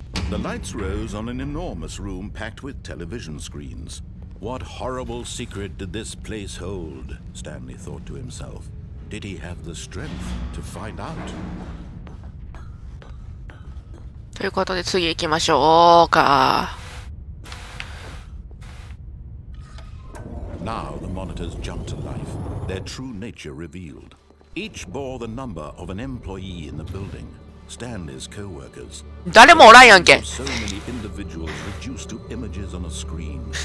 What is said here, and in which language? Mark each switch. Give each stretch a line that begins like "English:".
English: The lights rose on an enormous room packed with television screens. What horrible secret did this place hold? Stanley thought to himself. Did he have the strength to find out?
Japanese: ということで次行きましょうか。
English: Now the monitors jumped to life, their true nature revealed. Each bore the number of an employee in the building, Stanley's co-workers.
Japanese: 誰もおらんやんけ。
English: So many individuals reduced to images on a screen.